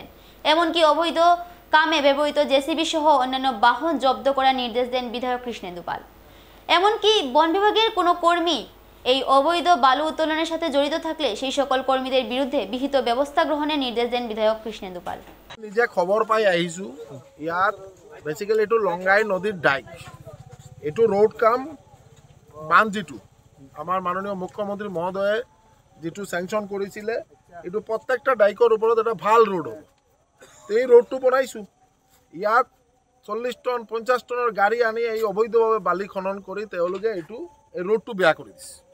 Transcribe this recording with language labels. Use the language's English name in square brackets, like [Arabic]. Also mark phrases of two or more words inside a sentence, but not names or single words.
[Bangla] এমনকি অবৈধ কামে ব্যবহৃত জেসিবি সহ অন্যান্য বাহন জব্দ করার নির্দেশ দেন বিধায়ক কৃষ্ণেন্দু পাল। এমনকি বন বিভাগের কোনো কর্মী এই অবৈধ বালু উত্তোলনের সাথে জড়িত থাকলে সেই সকল কর্মীদের বিরুদ্ধে বিহিত ব্যবস্থা গ্রহণের নির্দেশ দেন বিধায়ক কৃষ্ণেন্দু পাল। [Assamese] নিজে খবর পাই আহিছো, ইয়াত বেসিক্যালি এইটো লঙ্গাই নদীর ডাইক, এইটো ৰোড কাম বান যিটো আমাৰ মাননীয় মুখ্যমন্ত্ৰী মহোদয়ে যিটো চেংচন কৰিছিলে, এইটো প্ৰত্যেকটা ডাইকৰ ওপৰত এটা ভাল ৰোড হ'ব। এই ৰোডটো বনাইছোঁ, ইয়াত 40 টন 50 টনৰ গাড়ী আনি এই অবৈধভাৱে বালি খনন কৰি তেওঁলোকে এই ৰোডটো বেয়া কৰি দিছে।